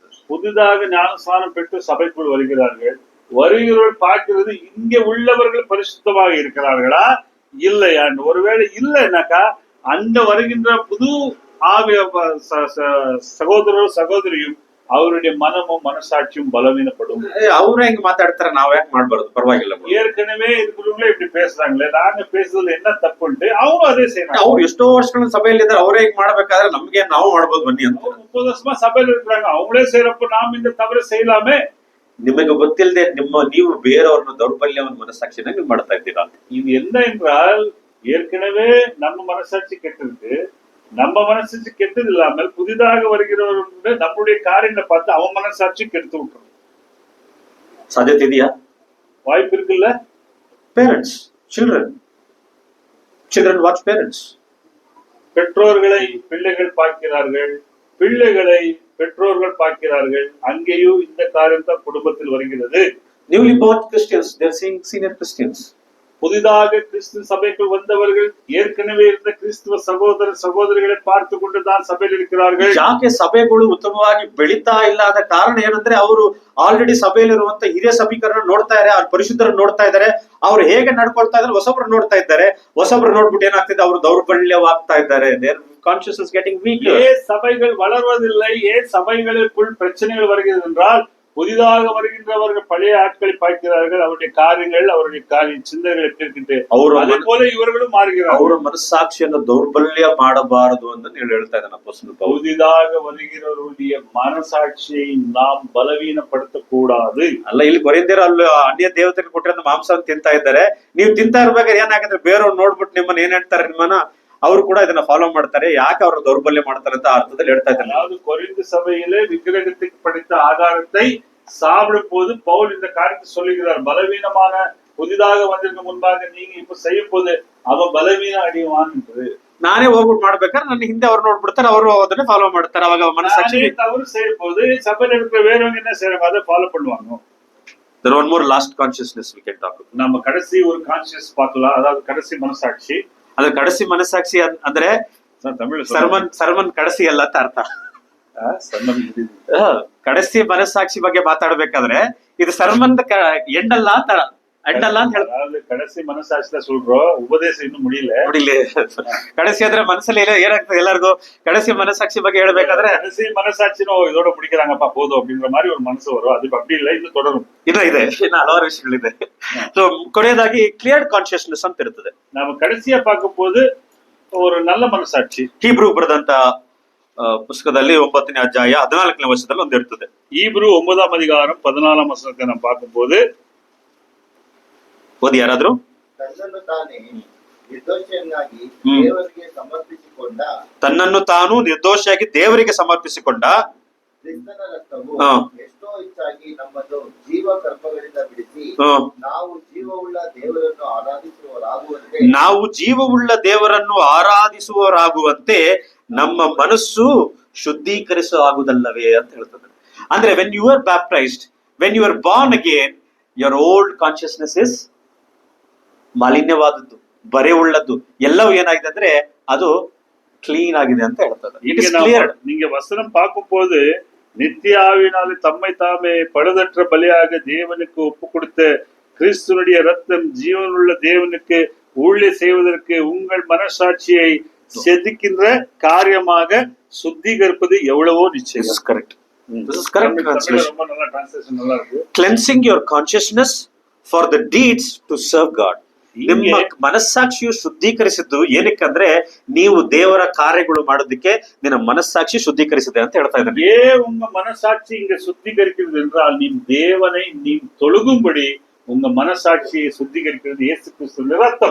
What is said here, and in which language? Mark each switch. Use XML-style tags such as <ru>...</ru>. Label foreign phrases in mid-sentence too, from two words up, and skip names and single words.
<ta>புதிதாக ஞானஸ்நானம் பெற்று சபைக்குள் வருகிறவர்கள் பார்க்கிறது இங்கே உள்ளவர்கள் பரிசுத்தமாக இருக்கிறார்களா இல்லையான்னு. ஒருவேளை இல்லைன்னாக்கா அந்த வருகின்ற புது ஆவிய சகோதரரும் சகோதரியும் அவருடைய மனமும் மனசாட்சியும் பலவீனப்படும்.</ta> <kn>ಅವ್ರು ಹೆಂಗ್ ಮಾತಾಡ್ತಾರೆ, ನಾವ್ ಯಾಕೆ ಮಾಡ್ಬಾರ್ದು, ಪರವಾಗಿಲ್ಲ.</kn> <ta>ஏற்கனவே இருக்கிறவங்களே இப்படி பேசுறாங்களே, நாங்க பேசுறதுல என்ன தப்புன்ட்டு அவரும் அதே செய்யறாங்க.</ta> <kn>ಅವ್ರು ಎಷ್ಟೋ ವರ್ಷಗಳ ಸಭೆಯಲ್ಲಿ ಇದ್ದಾರೆ, ಅವ್ರೇ ಹೆಂಗ್ ಮಾಡ್ಬೇಕಾದ್ರೆ ನಮ್ಗೆ ನಾವು ಮಾಡ್ಬೋದು ಬನ್ನಿ ಅಂತ.</kn> <ta>30 வருஷமா சபையில இருக்கிறாங்க, அவங்களே செய்யறப்ப நாம் இந்த தவறு செய்யலாமே.</ta> <kn>ನಿಮಗೆ ಗೊತ್ತಿಲ್ಲದೆ ನೀವು ಬೇರೆಯವ್ರನ್ನ ದೌರ್ಬಲ್ಯವನ್ನು ಮನಸ್ಸಾಕ್ಷಿನ ನೀವು ಮಾಡ್ತಾ ಇದ್ದೀರಾ.</kn> <ta>இது என்ன என்றால், ஏற்கனவே நம்ம மனசாட்சி கெட்டிருக்கு, நம்ம மனசாட்சி கெட்டது இல்லாமல் புதிதாக வருகிறவர்கள் நம்முடைய காரியங்களை பார்த்து அவன் மனசாட்சி கெடுத்து விட்டுரும்.</ta> <kn>ಸಾಧ್ಯತೆ ಇದೆಯಾ?</kn> <ta>வாய்ப்பு இருக்குல்ல.</ta> <en>Parents, children watch parents.</en> <ta>பெற்றோர்களை பிள்ளைகள் பார்க்கிறார்கள், பிள்ளைகளை பெற்றோர்கள் பார்க்கிறார்கள். அங்கேயும் இந்த காரியம் தான் குடும்பத்தில் வருகிறது.</ta> <en>Newly born Christians, they are seeing senior Christians.</en> <ta>புதிதாக கிறிஸ்துவ சபைக்குள் வந்தவர்கள் ஏற்கனவே இருந்த கிறிஸ்துவ சகோதர சகோதரிகளை பார்த்து கொண்டுதான் ಸಭೆಯಲ್ಲಿ இருக்கிறார்கள்.</ta> <kn>ಯಾಕೆ ಸಭೆಗಳು ಉತ್ತಮವಾಗಿ ಬೆಳೀತಾ ಇಲ್ಲ ಆದ ಕಾರಣ ಏನಂದ್ರೆ, ಅವರು ಆಲ್ರೆಡಿ ಸಭೆಯಲ್ಲಿರುವಂತ ಹಿರಿಯ ಸಭಿಕರನ್ನ ನೋಡ್ತಾ ಇದ್ದಾರೆ, ಅವ್ರ ಪರಿಶುದ್ಧರನ್ನ ನೋಡ್ತಾ ಇದ್ದಾರೆ, ಅವ್ರು ಹೇಗೆ ನಡ್ಕೊಳ್ತಾ ಇದ್ದಾರೆ ಹೊಸಬ್ರು ನೋಡ್ತಾ ಇದ್ದಾರೆ. ಹೊಸಬ್ರು ನೋಡ್ಬಿಟ್ಟು ಏನಾಗ್ತಿದೆ, ಅವರು ದೌರ್ಬಲ್ಯವಾಗ್ತಾ ಇದ್ದಾರೆ.</kn> <en>Their consciousness getting weak.</en> <ta>ஏன் சபைகள் வளர்வதில்லை, ஏன் சபைகளுக்குள் பிரச்சனைகள் வருகிறது என்றால், புதிதாக வருகின்றவர்கள் பழைய ஆட்களை பார்க்கிறார்கள், அவருடைய காரியங்கள், அவருடைய சிந்தனைகள் எப்படி இருக்கு, அதே போல இவர்களும் மாறுகிறார்கள்.</ta> <kn>ಅವರ ಮನಸ್ಸಾಕ್ಷಿಯನ್ನು ದೌರ್ಬಲ್ಯ ಮಾಡಬಾರದು ಅಂತ ಹೇಳ್ತಾ ಇದ್ದಾನೆ ಅಪೊಸ್ತಲನಾದ ಪೌಲ. புதிதாக வருகிறவருடைய மனசாட்சியை நாம் பலவீனப்படுத்த கூடாது. ಅಲ್ಲ, ಇಲ್ಲಿ ಕೊರಿಂಥಿಯರು ಅಲ್ಲಿ ಅನ್ಯ ದೇವತೆಗೆ ಕೊಟ್ಟಿರೋ ಮಾಂಸ ತಿಂತಾ ಇದ್ದಾರೆ. ನೀವು ತಿಂತಾ ಇರ್ಬೇಕಾದ್ರೆ ಏನಾಗುತ್ತೆ, ಬೇರೆಯವ್ರು ನೋಡ್ಬಿಟ್ಟು ನಿಮ್ಮನ್ನ ಏನ್ ಹೇಳ್ತಾರೆ, ನಿಮ್ಮನ್ನ ಅವರು ಕೂಡ ಇದನ್ನ ಫಾಲೋ ಮಾಡ್ತಾರೆ. ಯಾಕೆ ಅವರು ದೌರ್ಬಲ್ಯ ಮಾಡ್ತಾರೆ ಅಂತ ಅರ್ಥದಲ್ಲಿ ಹೇಳ್ತಾ ಇದ್ದಾನೆ.</kn> <ta>அதாவது கொரிந்து சபையிலே விக்கிரகத்துக்கு படைத்த ஆகாரத்தை சாப்பிடும் போது பவுல் இந்த காரியத்தை சொல்லுகிறார். பலவீனமான புதிதாக வந்திருக்க முன்பாக நீங்க இப்ப செய்யும் போது அவன் பலவீனம் அடைவான் என்று.</ta> <kn>ನಾನೇ ಹೋಗ್ಬಿಟ್ಟು ಮಾಡ್ಬೇಕಾದ್ರೆ ನನ್ನ ಹಿಂದೆ ಅವ್ರು ನೋಡ್ಬಿಡ್ತಾರೆ, ಅವರು ಅದನ್ನೇ ಫಾಲೋ ಮಾಡ್ತಾರೆ. ಅವಾಗ ಮನಸ್ಸಾಕ್ಷಿ</kn> <ta>தவறு செய்யும் போது சபையில இருக்கிற வேறவங்க என்ன செய்யறாங்க, அதை ஃபாலோ பண்ணுவாங்க.</ta> <en>There one more last consciousness we can talk about.</en> <ta>நம்ம கடைசி ஒரு கான்சியஸ் பார்க்கலாம், அதாவது கடைசி மனசாட்சி.</ta> <kn>ಅದು ಕಡಸಿ ಮನಸ್ಸಾಕ್ಷಿ ಅಂದ್ರೆ</kn> <ta>தமிழ்</ta> <kn>ಸರ್ಮನ್ ಕಡಸಿ ಅಲ್ಲ ಅಂತ ಅರ್ಥ. ಕಡಸಿ ಮನಸ್ಸಾಕ್ಷಿ ಬಗ್ಗೆ ಮಾತಾಡ್ಬೇಕಾದ್ರೆ ಇದು ಸರ್ಮನ್ ಎಂಡಲ್ಲ ಅಂತ ಅಡ್ಡಲ್ಲ ಅಂತ ಹೇಳ್ತಾರೆ.</kn> <ta>அதாவது கடைசி மனசாட்சியில சொல்றோம், உபதேசம் இன்னும் முடியல.</ta> <kn>ನೋಡಿಲಿ ಕಡೆಸಿ ಆದ್ರೆ ಮನಸ್ಸಲ್ಲಿ ಏನಾಗ್ತದೆ ಎಲ್ಲರಿಗೂ ಕಡೆಸಿ ಮನಸ್ಸಾಕ್ಷಿ ಬಗ್ಗೆ ಹೇಳ್ಬೇಕಾದ್ರೆ</kn> <ta>கடைசி மனசாட்சினோ இதோட முடிக்கிறாங்கப்பா போதும் அப்படின்ற மாதிரி ஒரு மனசு வரும். அது அப்படி இல்லை, இது தொடரும்.</ta> <kn>ಇನ್ನು ಹಲವಾರು ವಿಷಯಗಳಿದೆ. ಸೊ ಕೊನೆಯದಾಗಿ</kn> <en>clear consciousness</en> <kn>ಅಂತ ಇರ್ತದೆ.</kn> <ta>நாம கடைசியா பார்க்கும் போது ஒரு நல்ல மனசாட்சி.</ta> <kn>ಹೀಬ್ರೂ ಬರೆದಂತ ಪುಸ್ತಕದಲ್ಲಿ 9ನೇ ಅಧ್ಯಾಯ 14ನೇ ವರ್ಷದಲ್ಲಿ ಒಂದು ಇರ್ತದೆ.</kn> <ta>ஈப்ரு 9ஆம் அதிகாரம் 14ஆம் வசனத்தை நாம் பார்க்கும் போது,</ta> <kn>ಓದಿ ಯಾರಾದ್ರೂ. ತನ್ನನ್ನು ತಾನೇ ನಿರ್ದೋಷಿಯನ್ನಾಗಿ ದೇವರಿಗೆ ಸಮರ್ಪಿಸಿಕೊಂಡ ತನ್ನನ್ನು ತಾನು ನಿರ್ದೋಷಿಯಾಗಿ ದೇವರಿಗೆ ಸಮರ್ಪಿಸಿಕೊಂಡ ಕ್ರಿಸ್ತನ ರಕ್ತವು ಎಷ್ಟೋ ಹೆಚ್ಚಾಗಿ ನಮ್ಮನ್ನು ಜೀವ ಕರ್ಮಗಳಿಂದ ಬಿಡಿಸಿ ನಾವು ಜೀವವುಳ್ಳ ದೇವರನ್ನು ಆರಾಧಿಸುವವರಾಗುವಂತೆ ನಮ್ಮ ಮನಸ್ಸು ಶುದ್ಧೀಕರಿಸುವುದಲ್ಲವೇ ಅಂತ ಹೇಳ್ತದೆ.</kn> <en>ಅಂದ್ರೆ when you are baptized, when you are born again, your old consciousness is</en> <kn>ಮಾಲಿನ್ಯವಾದದ್ದು, ಬರೆ ಉಳ್ಳದ್ದು, ಎಲ್ಲವೂ ಏನಾಗಿದೆ ಅಂದ್ರೆ ಅದು ಕ್ಲೀನ್ ಆಗಿದೆ ಅಂತ ಹೇಳ್ತದೆ.</kn> <en>it is clear.</en> <ta>நீங்க வசனம் பார்க்கும் போது நித்திய ஆவியினாலே தம்மை தாமே பழுதற்ற பலியாக தேவனுக்கு ஒப்பு கொடுத்த கிறிஸ்துனுடைய ரத்தம் ஜீவனுள்ள தேவனுக்கு ஊழிய செய்வதற்கு உங்கள் மனசாட்சியை செதுக்கின்ற காரியமாக சுத்திகரிப்பது எவ்வளவோ நிச்சயம். கரெக்ட்.</ta> <en>This is correct translation.</en> <ta>ரொம்ப நல்ல டிரான்ஸ்லேஷன், நல்லா இருக்கு.</ta> <en>Cleansing your consciousness for the deeds to serve God.</en> <kn>ನಿಮ್ಮ ಮನಸ್ಸಾಕ್ಷಿಯು ಶುದ್ಧೀಕರಿಸಿದ್ದು ಏನಕ್ಕಂದ್ರೆ ನೀವು ದೇವರ ಕಾರ್ಯಗಳು ಮಾಡೋದಕ್ಕೆ ನಿನ್ನ ಮನಸ್ಸಾಕ್ಷಿ ಶುದ್ಧೀಕರಿಸಿದೆ ಅಂತ ಹೇಳ್ತಾ ಇದ್ದಾನೆ.</kn> <ta>ஏன் உங்க மனசாட்சி இங்க சுத்திகரிக்கிறது என்றால் நீ தேவனை நீ தொழுகும்படி உங்க மனசாட்சியை சுத்திகரிக்கிறது இயேசு கிறிஸ்துவின் ரத்தம்.</ta>